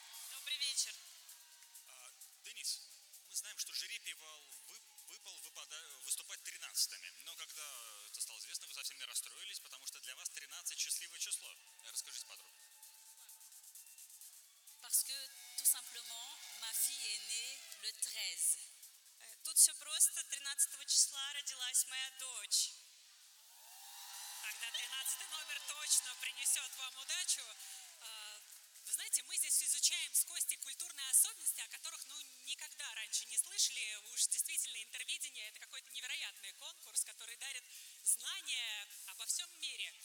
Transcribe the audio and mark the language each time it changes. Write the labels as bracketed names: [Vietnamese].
[Russian] Добрый вечер! Денис, мы знаем, что жеребий выпал выступать 13. артистами. Но когда это стало известно, вы совсем не расстроились, потому что для вас 13 – счастливое число. Расскажите подробно. [French] Parce que, tout simplement, ma fille est née le 13. [Russian] Тут все просто. 13 числа родилась моя дочь. Тогда 13 номер точно принесет вам удачу. Вы знаете, мы здесь изучаем с Костей культурные особенности, о которых, ну, никогда раньше не слышали. Уж действительно, интервидение – это какой-то невероятный конкурс, который дарит знания обо всем мире.